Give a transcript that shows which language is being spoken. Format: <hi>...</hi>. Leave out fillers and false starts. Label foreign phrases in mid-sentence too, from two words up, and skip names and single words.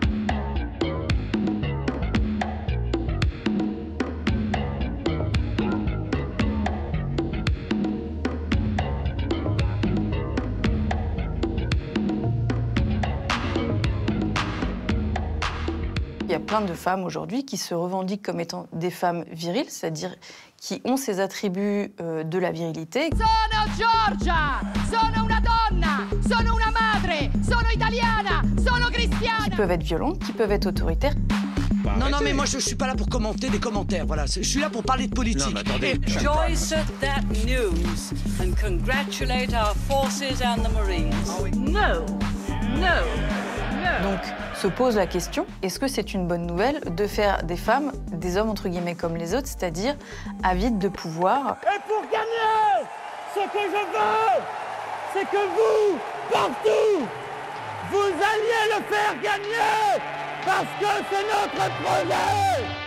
<fr>Il y a plein de femmes aujourd'hui qui se revendiquent comme étant des femmes viriles, c'est-à-dire qui ont ces attributs de la virilité.</fr> <it>Sono Giorgia, sono una donna, sono una madre, sono italiana, sono cristiana.</it> <fr>Qui peuvent être violentes, qui peuvent être autoritaires. Non, non, mais moi je suis pas là pour commenter des commentaires, voilà. Je suis là pour parler de politique. Non, mais attendez.</fr> <en>Rejoice at that news and congratulate our forces and the Marines. No, no.</en> <fr>Donc, se pose la question, est-ce que c'est une bonne nouvelle de faire des femmes, des hommes entre guillemets comme les autres, c'est-à-dire avides de pouvoir? Et pour gagner, ce que je veux, c'est que vous, partout, vous alliez le faire gagner, parce que c'est notre projet.</fr>